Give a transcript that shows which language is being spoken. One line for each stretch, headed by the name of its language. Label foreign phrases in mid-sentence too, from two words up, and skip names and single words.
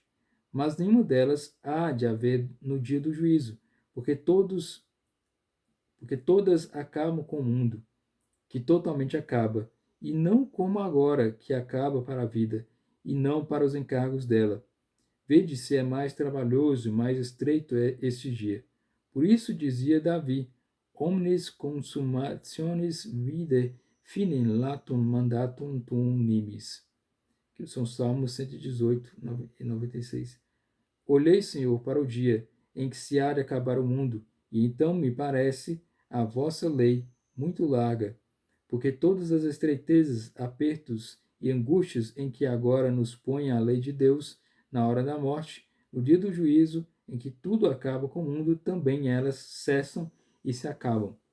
Portuguese: Mas nenhuma delas há de haver no dia do juízo, porque todas acabam com o mundo, que totalmente acaba, e não como agora, que acaba para a vida, e não para os encargos dela. Vede se é mais trabalhoso e mais estreito este dia. Por isso dizia Davi,
Latin: omnes consumationes vide finem latum mandatum tuum nimis.
Portuguese: Que são Salmos 118 e 96. Olhei, Senhor, para o dia em que se há de acabar o mundo, e então me parece a vossa lei muito larga, porque todas as estreitezas, apertos e angústias em que agora nos põe a lei de Deus, na hora da morte, no dia do juízo, em que tudo acaba com o mundo, também elas cessam e se acabam.